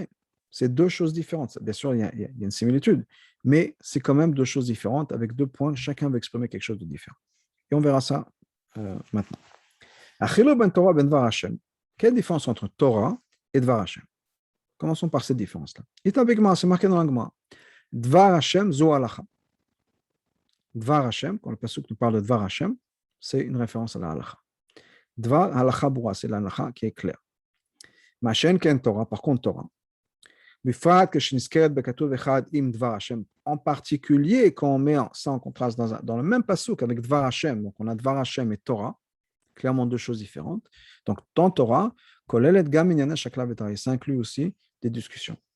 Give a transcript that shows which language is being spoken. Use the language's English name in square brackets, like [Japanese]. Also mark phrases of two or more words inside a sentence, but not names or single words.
[French] C'est deux choses différentes. Bien sûr, il y a une similitude, mais c'est quand même deux choses différentes avec deux points. Chacun veut exprimer quelque chose de différent. Et on verra ça maintenant. Quelle différence entre Torah et [Hebrew] דבר השם? [French] Commençons par cette différence-là. C'est marqué dans l'Agma. [Hebrew] דבר השם זו הלכה. דבר השם, [French] quand le pasuk nous parle de [Hebrew] דבר השם, [French] c'est une référence à la halacha. [Hebrew] דבר הלכה ברורה, [French] c'est la halacha qui est claire. [Hebrew] מה שאין כן תורה, [French] par contre Torah. En particulier, quand on met ça en contraste dans le même pasuk avec [Hebrew] דבר השם, [French] donc on a [Hebrew] דבר השם [French] et Torah, clairement deux choses différentes. Donc dans Torah, ça inclut aussi des discussions.